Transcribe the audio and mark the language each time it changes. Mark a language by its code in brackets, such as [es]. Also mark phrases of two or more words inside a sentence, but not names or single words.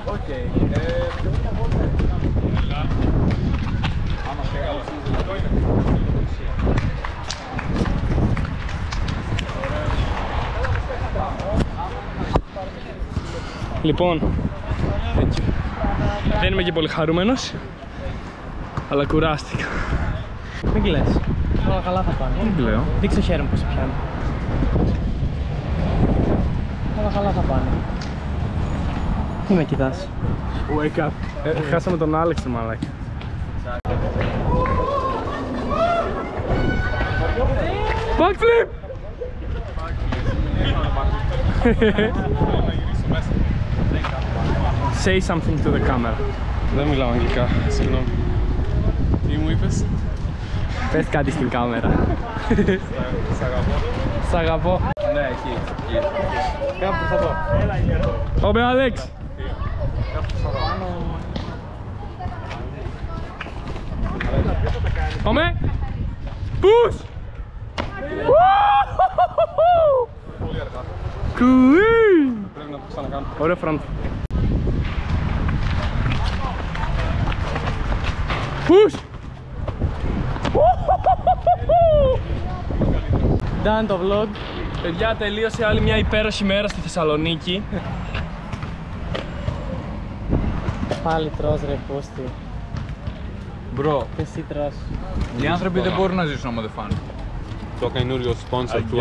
[el] Λοιπόν, δεν είμαι και πολύ χαρούμενος, αλλά κουράστηκα. Μην κλαις. Όλα καλά θα πάνε. Δεν λέω. Δείξε το χέρι μου πως σε πιάνω. Όλα καλά θα πάνε. Τι με κοιτάς. [en] Wake up. [el] Χάσαμε τον Άλεξ, μαλάκα. [en] Backflip! Say something to the camera. [el] Δεν μιλάω αγγλικά, συγγνώμη. Τι μου είπες? Πες κάτι στην κάμερα. Σ' αγαπώ. Σ' αγαπώ. Ναι, εκεί. Κάπου θα δω. Πάμε, Άλεξ. Πάμε. [en] Push! [el] Πολύ αργά. Κουί! Πρέπει να το ξανακάνω. Ωραίο front. Push! Done το vlog. Παιδιά, τελείωσε άλλη μια υπέροχη μέρα στη Θεσσαλονίκη. Πάλι τρως ρε πούστη. Μπρο, Και εσύ τρως. οι άνθρωποι δεν μπορούν να ζήσουν άμα δεν φάνε. Το καινούριο sponsor του